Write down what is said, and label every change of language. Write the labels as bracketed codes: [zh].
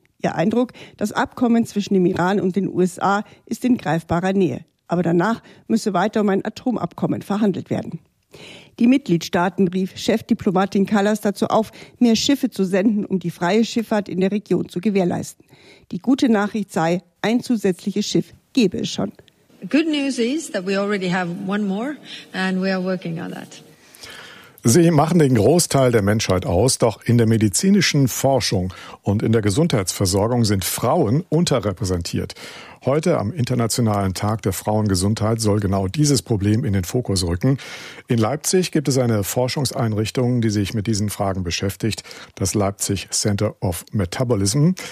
[de] Ihr Eindruck, das Abkommen zwischen dem Iran und den USA ist in greifbarer Nähe. Aber danach müsse weiter um ein Atomabkommen verhandelt werden. Die Mitgliedstaaten rief Chefdiplomatin Kallas dazu auf, mehr Schiffe zu senden, um die freie Schifffahrt in der Region zu gewährleisten. Die gute Nachricht sei, ein zusätzliches Schiff gebe es schon. [en] Good news is that we already have one more and we are working on that. [de] Sie machen den Großteil der Menschheit aus, doch in der medizinischen Forschung und in der Gesundheitsversorgung sind Frauen unterrepräsentiert. Heute am Internationalen Tag der Frauengesundheit soll genau dieses Problem in den Fokus rücken. In Leipzig gibt es eine Forschungseinrichtung, die sich mit diesen Fragen beschäftigt, das Leipzig Center of Metabolism.